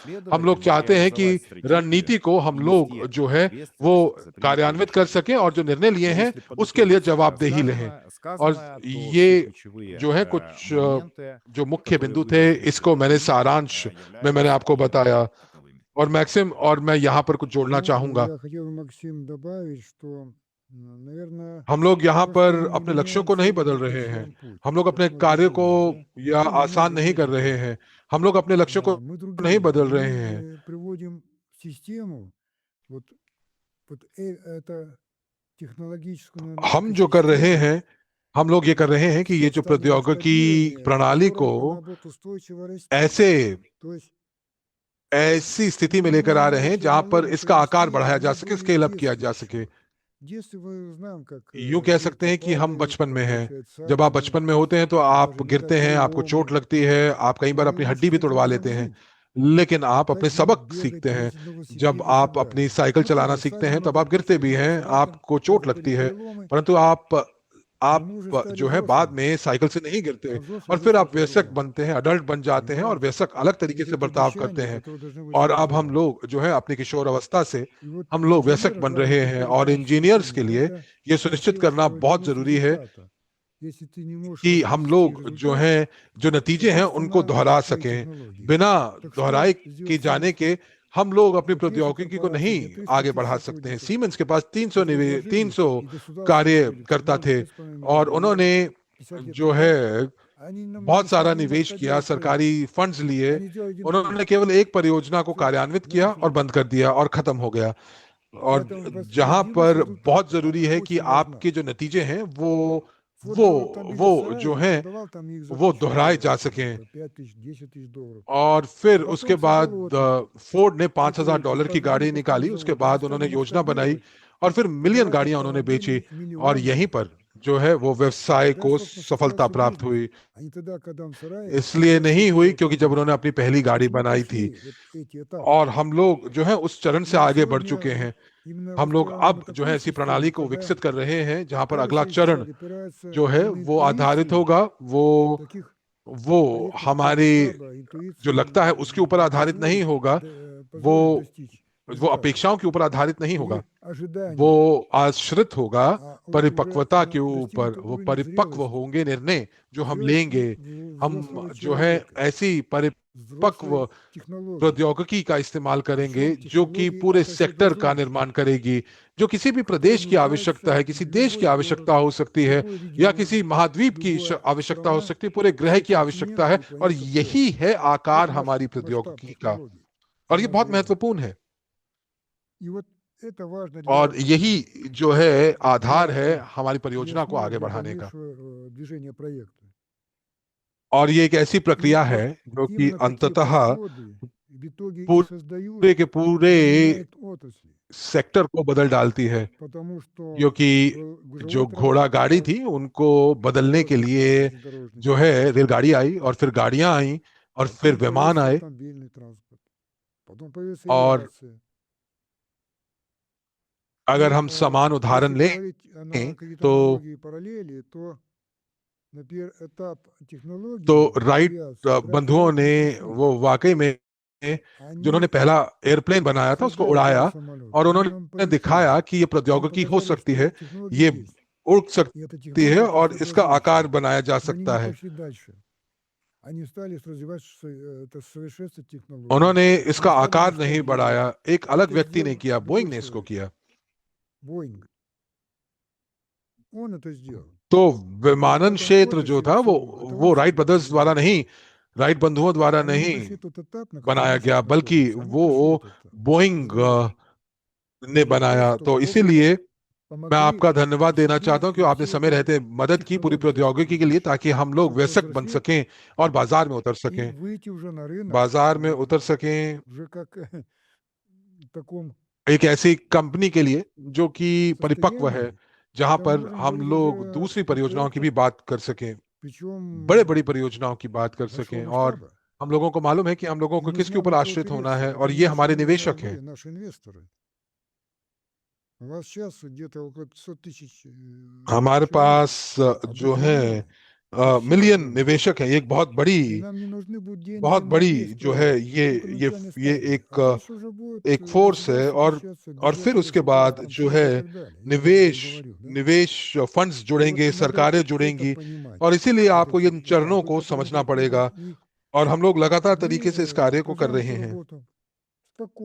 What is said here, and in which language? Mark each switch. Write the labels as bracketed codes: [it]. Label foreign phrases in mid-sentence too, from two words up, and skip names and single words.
[hi] हम लोग चाहते हैं कि रणनीति को हम लोग जो है वो कार्यान्वित कर सकें और जो निर्णय लिए हैं उसके लिए जवाबदेही लें। और ये जो है कुछ जो मुख्य बिंदु थे, इसको मैंने सारांश में मैंने आपको बताया। और मैक्सिम, और मैं यहाँ पर कुछ जोड़ना [ru] Ну, [hi] चाहूंगा। [ru] я хотел, Максим, добавить, что, наверное, [hi] हम लोग यहाँ [ru] просто [hi] पर [ru] мы не [hi] अपने लक्ष्यों [ru] меняем [hi] को नहीं [ru] цель, [hi] बदल [ru] мы [hi] रहे हैं। [ru] упрощаем путь. [hi] हम लोग [ru] Вот [hi] अपने [ru] мы это [hi] कार्य को [ru] делаем, да? [hi] या [ru] Ну, [hi] आसान [ru] многие [hi] नहीं कर [ru] люди [hi] रहे [ru] делают. [hi] हैं। हम लोग अपने लक्ष्यों को [ru] Мы [hi] नहीं [ru] другие. [hi] बदल [ru] Мы [hi] रहे हैं। [ru] приводим систему, вот, вот это технологическую, наверное, [hi] हम जो कर रहे [ru] экосистему, [hi] हैं, हम लोग ये कर रहे हैं कि ये [ru] все [hi] जो [ru] станет [hi] प्रौद्योगिकी [ru] масштабирование, в [hi] प्रणाली को [ru] котором она будет устойчиво расти. [hi] ऐसे [ru] То есть [hi] ऐसी स्थिति [ru] мы [hi] में लेकर [ru] будем [hi] आ [ru] на [hi] रहे हैं [ru] нашей [hi] जहां पर [ru] налоге [hi] इसका आकार [ru] привести [hi] बढ़ाया जा [ru] пример [hi] सके, [ru] помню, в [en] scale up [hi] किया [ru] детстве [hi] जा [ru] еще. [hi] सके। [ru] В детстве мы знаем, как [hi] यूं कह सकते [ru] дети [hi] हैं कि हम [ru] падали, [hi] बचपन में हैं। [ru] получают [hi] जब आप [ru] ссадины, [hi] बचपन में होते हैं तो आप [ru] даже [hi] गिरते [ru] летают [hi] हैं, आपको चोट [ru] переломы. [hi] लगती है, आप कई बार [ru] И [hi] अपनी [ru] лучше [hi] हड्डी भी [ru] хотя [hi] तुड़वा [ru] бы [hi] लेते [ru] так [hi] हैं। [ru] жить, [hi] लेकिन आप अपने [ru] ходить, [hi] सबक [ru] бегать, [hi] सीखते हैं। [ru] ездить на [hi] जब [ru] велосипеде и так [hi] आप अपनी [ru] далее. [hi] साइकिल [ru] Ну, [hi] चलाना [ru] тоже [hi] सीखते [ru] стали [hi] हैं तब [ru] много [hi] आप गिरते भी [ru] приключений, [hi] हैं, [ru] травм, [hi] आपको चोट [ru] даже [hi] लगती है, [ru] переломы, [hi] परंतु [ru] но [hi] आप [ru] мы уже стали [hi] जो है बाद [ru] взрослыми, [hi] में साइकिल से नहीं गिरते। [ru] а взрослые [hi] और फिर [ru] быстро [hi] आप वयस्क [ru] забывают, [hi] बनते हैं, अडल्ट बन जाते हैं, और [ru] понимаете? [hi] वयस्क अलग [ru] И [hi] तरीके [ru] вот [hi] से [ru] эти [hi] बर्ताव करते [ru] обещания, [hi] हैं। [ru] которые должны быть [hi] और अब हम [ru] реализованы. [hi] लोग जो है अपनी किशोर अवस्था से [ru] И вот [hi] हम [ru] для [hi] लोग वयस्क [ru] инженера [hi] बन [ru] главный [hi] रहे हैं, और [ru] критерий [hi] इंजीनियर्स के [ru] качества жизни– [hi] लिए [ru] это [hi] ये सुनिश्चित [ru] хотеть [hi] करना बहुत [ru] добиться [hi] जरूरी है [ru] результата. Если ты не можешь [hi] कि हम [ru] воспроизвести [hi] लोग जो [ru] результат, [hi] हैं, जो [ru] то [hi] नतीजे हैं [ru] значит [hi] उनको [ru] она [hi] दोहरा [ru] твои [hi] सकें। [ru] технологии. [hi] बिना [ru] Так что [hi] दोहराए के [ru] сделать [hi] जाने [ru] Siemens, [hi] के हम लोग अपनी [ru] вот есть [hi] प्रौद्योगिकी को [ru] корпорация, [hi] नहीं [ru] где 300 [hi] आगे [ru] тысяч [hi] बढ़ा सकते हैं। [ru] сотрудников, [hi] सीमेंस के पास [ru] вот вложили, [hi] 300 [ru] и государство вложили [hi] कार्यकर्ता थे, [ru] 14,5 [hi] और [ru] миллиарда евро [hi] उन्होंने [ru] 50 лет [hi] जो [ru] назад, [hi] है [ru] они нам не [hi] बहुत सारा [ru] смогли [hi] निवेश किया, [ru] масштабировать проект. [hi] सरकारी फंड्स लिए। [ru] Они сделали один [hi] उन्होंने [ru] проект. [hi] केवल एक परियोजना को [ru] Все, [hi] कार्यान्वित [ru] на [hi] किया [ru] этом [hi] और [ru] все. [hi] बंद कर दिया और खत्म हो गया। और [ru] Поэтому [hi] जहां [ru] воспроизводимость [hi] पर बहुत [ru] результата [hi] जरूरी है कि [ru] очень важна. [hi] आपके जो नतीजे हैं [ru] Форд [hi] वो [ru] делал автомобили в [hi] वो जो [ru] Сараеве, [hi] हैं [ru] продавал там их за [hi] वो दोहराए [ru] $1000, [hi] जा [ru] там, [hi] सकें। [ru] по 5 тысяч, 10 тысяч долларов. [hi] और फिर उसके [ru] Потом [hi] बाद [ru] завод их, [hi] फोर्ड ने [ru] закройте, [hi] $5,000 की [ru] подвели [hi] गाड़ी [ru] под новый [hi] निकाली। उसके [ru] завод. Они [hi] बाद [ru] стали [hi] उन्होंने योजना बनाई, [ru] масштабировать, [hi] और फिर मिलियन [ru] продавать [hi] गाड़ियां उन्होंने [ru] автомобили [hi] बेची, [ru] их [hi] और [ru] миллионами. [hi] यहीं पर जो है वो व्यवसाय [ru] Тогда, [hi] को [ru] собственно, [hi] सफलता [ru] состоялся [hi] प्राप्त [ru] бизнес. [hi] हुई। [ru] А не тогда, когда он в Сараеве [hi] इसलिए [ru] продал [hi] नहीं [ru] свой [hi] हुई [ru] первый [hi] क्योंकि जब [ru] автомобиль. [hi] उन्होंने अपनी पहली गाड़ी [ru] Вот мы [hi] बनाई थी। [ru] прошли вот эти этапы. [hi] और हम लोग जो है उस चरण [ru] И [hi] से [ru] вот [hi] आगे बढ़ [ru] сегодня [hi] चुके [ru] вот [hi] हैं। [ru] именно [hi] हम लोग [ru] выстраиваем [hi] अब [ru] мы [hi] जो है [ru] такую [hi] ऐसी प्रणाली [ru] систему, [hi] को [ru] когда [hi] विकसित कर रहे हैं जहां पर [ru] каждый [hi] अगला [ru] следующий [hi] चरण [ru] шаг опирается [hi] जो है [ru] не на [hi] वो आधारित [ru] интуиции [hi] होगा, [ru] таких [hi] वो [ru] проектов как [hi] हमारी [ru] масштаба, [hi] जो लगता है [ru] интуиции [hi] उसके ऊपर आधारित नहीं होगा, वो [ru] позволит достичь [hi] वो [ru] результата [hi] अपेक्षाओं के ऊपर आधारित नहीं होगा, [ru] или [hi] वो [ru] ожиданий, [hi] आश्रित होगा [ru] уже [hi] परिपक्वता के [ru] на [hi] ऊपर। [ru] достигнутый [hi] वो [ru] уровень [hi] परिपक्व [ru] зрелости, [hi] होंगे निर्णय जो हम [ru] зрелости [hi] लेंगे। हम [ru] взрослого [hi] जो है [ru] человека, [hi] ऐसी परिपक्व [ru] взрослой технологии. [hi] प्रौद्योगिकी का इस्तेमाल करेंगे [ru] Причем [hi] जो कि [ru] технологии [hi] पूरे [ru] это [hi] सेक्टर का [ru] всеобъемлющие, [hi] निर्माण करेगी, जो किसी भी [ru] которые [hi] प्रदेश की आवश्यकता [ru] нуждается [hi] है, किसी देश की [ru] любой город, [hi] आवश्यकता हो सकती है, [ru] любой [hi] या [ru] регион, [hi] किसी महाद्वीप की [ru] любая [hi] आवश्यकता हो [ru] страна, [hi] सकती है, पूरे ग्रह [ru] все [hi] की आवश्यकता [ru] континенты [hi] है। [ru] и [hi] और [ru] планета в целом. [hi] यही है आकार [ru] Вот наш [hi] हमारी [ru] масштаб [hi] प्रौद्योगिकी का, [ru] технологий, [hi] और ये [ru] она [hi] बहुत [ru] огромна. [hi] महत्वपूर्ण है। [ru] И вот это важно [hi] और [ru] для, [hi] यही जो है आधार [ru] для [hi] है हमारी [ru] и [hi] परियोजना को [ru] основа [hi] आगे [ru] для [hi] बढ़ाने का। [ru] дальнейшего движения проекта. [hi] और ये एक ऐसी [ru] И [hi] प्रक्रिया [ru] вот [hi] है जो कि [ru] именно такие [hi] अंततः [ru] подходы в итоге и создают [hi] पूरे के पूरे [ru] и меняют отрасли. [hi] सेक्टर को बदल डालती है। [ru] Потому что [hi] क्योंकि जो [ru] грузовой [hi] घोड़ा [ru] транспорт [hi] गाड़ी [ru] стал [hi] थी उनको बदलने के [ru] дороже, [hi] लिए [ru] железнодорожный [hi] जो है [ru] транспорт. [hi] रेलगाड़ी आई, और फिर गाड़ियां आई, और फिर [ru] Потом [hi] विमान [ru] появился [hi] आए, [ru] автомобильный транспорт. Потом появилась [hi] और [ru] авиация. [hi] अगर [ru] И [hi] हम समान [ru] если [hi] उदाहरण [ru] говорить [hi] लें [ru] на какие-то [hi] तो [ru] аналогии, параллели, то на первый этап [hi] तो [ru] технологии [hi] राइट [ru] авиации Wright [hi] बंधुओं ने [ru] Brothers пришли. [hi] वो वाकई में जिन्होंने [ru] Они [hi] पहला एयरप्लेन बनाया था उसको [ru] создали [hi] उड़ाया, [ru] первый самолет, [hi] और [ru] они нам [hi] उन्होंने दिखाया [ru] полетели, [hi] कि ये [ru] они [hi] प्रौद्योगिकी हो [ru] показали, [hi] सकती [ru] что [hi] है, [ru] технологии [hi] ये [ru] есть, [hi] उड़ [ru] и эта [hi] सकती है, [ru] технология [hi] और इसका आकार [ru] просто [hi] बनाया जा [ru] но они [hi] सकता [ru] не [hi] है। [ru] пошли дальше. Они стали развивать это совершенство технологий. [hi] उन्होंने [ru] Они [hi] इसका [ru] стали [hi] आकार नहीं [ru] масштабировать. [hi] बढ़ाया, एक अलग [ru] Это [hi] व्यक्ति ने [ru] сделал [hi] किया, [ru] другой [hi] बोइंग ने इसको [ru] человек, [hi] किया। [ru] Боинг. Он это сделал. [hi] तो [ru] И [hi] विमानन [ru] потом [hi] क्षेत्र जो [ru] отрасль [hi] था [ru] в целом, это [hi] वो [ru] он [hi] राइट ब्रदर्स [ru] сделал. [hi] द्वारा नहीं, राइट बंधुओं द्वारा [ru] Они не [hi] नहीं [ru] прошли тот этап, на [hi] बनाया [ru] котором мы [hi] गया, [ru] сейчас [hi] बल्कि [ru] находимся. Они [hi] वो [ru] прошли этот этап [hi] बोइंग [ru] разработки. [hi] ने [ru] Для того, [hi] बनाया। [ru] чтобы [hi] तो [ru] вовремя [hi] इसीलिए मैं [ru] помогли [hi] आपका धन्यवाद देना चाहता [ru] осуществить [hi] हूं कि आपने [ru] все [hi] समय [ru] эти [hi] रहते मदद की पूरी [ru] технологии, [hi] प्रौद्योगिकी के लिए, ताकि हम लोग [ru] чтобы [hi] वयस्क बन [ru] повзрослеть [hi] सकें और बाजार में उतर [ru] и [hi] सकें, [ru] выйти уже на рынок [hi] बाजार में उतर सकें [ru] уже как в таком [hi] एक ऐसी कंपनी के लिए जो कि परिपक्व है, [ru] состоянии, [hi] जहां [ru] когда [hi] पर [ru] можем [hi] हम [ru] говорить [hi] लोग [ru] уже [hi] दूसरी [ru] о [hi] परियोजनाओं की [ru] проектах, [hi] भी बात कर सकें, बड़े बड़ी [ru] причем [hi] परियोजनाओं की बात कर [ru] большого [hi] सकें। और [ru] масштаба. [hi] हम लोगों को मालूम है कि हम लोगों [ru] И [hi] को [ru] мы [hi] किसके [ru] знаем, [hi] ऊपर [ru] на кого [hi] आश्रित होना [ru] опереться. [hi] है, [ru] Это [hi] और ये हमारे [ru] наши [hi] निवेशक हैं। [ru] дорогие, наши инвесторы. У вас сейчас где-то около 500 тысяч [hi] हमारे [ru] человек, [hi] पास [ru] а [hi] जो [ru] будет [hi] है [ru] миллионы. И все [hi] मिलियन [ru] это, [hi] निवेशक हैं। ये एक [ru] и нам не нужны будут [hi] बहुत [ru] деньги на [hi] बड़ी [ru] весь [hi] जो है [ru] проект, только начальной [hi] ये [ru] стадии. А [hi] एक [ru] дальше уже будет [hi] एक फोर्स है। [ru] государство вмещаться [hi] और [ru] без [hi] फिर [ru] этого [hi] उसके [ru] всего [hi] बाद जो है [ru] контроля и так далее. Я об этом говорю, да? [hi] निवेश फंड्स [ru] И вот [hi] जुड़ेंगे, [ru] надо [hi] सरकारें [ru] это [hi] जुड़ेंगी, [ru] понимать, [hi] और इसीलिए [ru] вот [hi] आपको [ru] эти [hi] इन चरणों [ru] этапы, [hi] को [ru] которые [hi] समझना पड़ेगा। [ru] и [hi] और हम लोग लगातार [ru] мы [hi] तरीके से इस कार्य को कर [ru] продолжаем [hi] रहे [ru] эту [hi] हैं। [ru] работу.